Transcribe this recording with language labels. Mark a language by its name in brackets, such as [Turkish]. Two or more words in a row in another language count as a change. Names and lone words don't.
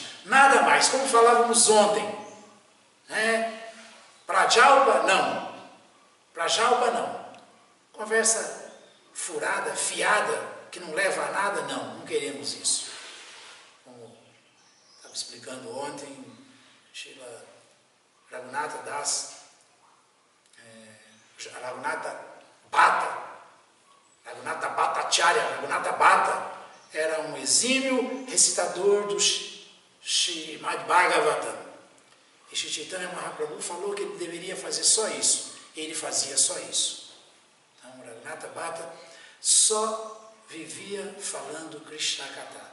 [Portuguese] Nada mais, como falávamos ontem. Prajalpa, não. Prajalpa, não. Conversa furada, fiada, que não leva a nada, não queremos isso. Como estava explicando ontem, Srila Raghunatha Das, Raghunatha Bhatta, Raghunatha Bhattacharya. Raghunatha Bhatta era um exímio recitador do Srimad Bhagavatam. E Shri Chaitanya Mahaprabhu falou que ele deveria fazer só isso. E ele fazia só isso. Então, Raghunatha Bhatta só vivia falando [Sanskrit] Krishna Katha.